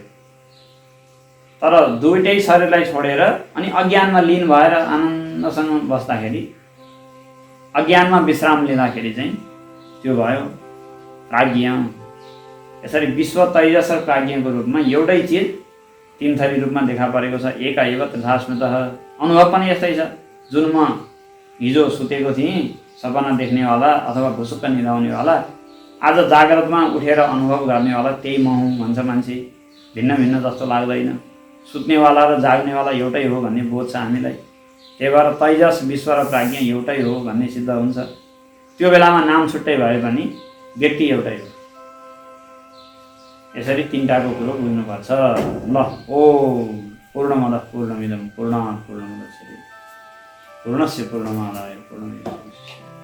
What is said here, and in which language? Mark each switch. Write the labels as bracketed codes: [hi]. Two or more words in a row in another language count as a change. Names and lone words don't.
[ne] तर दुईटै शरीरलाई छोडेर अनि अज्ञानमा लीन भएर आनन्दसँग बस्दाखेरि, अज्ञानमा विश्राम लिँदाखेरि चाहिँ त्यो भयो प्राज्ञ। यसरी विश्व, तैजस र प्राज्ञको रूपमा एउटै चिज तीन थरी रूपमा देखा परेको छ। [sa] एका एव तथा स्मृतः। [ne] अनुभव पनि यस्तै छ। जुन म हिजो सुतेको थिएँ, सपना देख्नेवाला अथवा भुसुक्क निदाउनेवाला, आज जाग्रतमा उठेर अनुभव गर्नेवाला त्यही म हुँ भन्छ मान्छे। भिन्न भिन्न जस्तो लाग्दैन। सुत्नेवाला र जाग्नेवाला एउटै हो भन्ने बोध छ हामीलाई। त्यही भएर तैजस, विश्व र प्राज्ञ एउटै हो भन्ने सिद्ध हुन्छ। त्यो बेलामा नाम छुट्टै भए पनि व्यक्ति एउटै हो। यसरी तीनटाको कुरो बुझ्नुपर्छ। ल, [sa] ओम पूर्णमदः पूर्णमिदं पूर्णात् पूर्णमुदच्यते पूर्णस्य पूर्णमादाय पूर्णमेवावशिष्यते।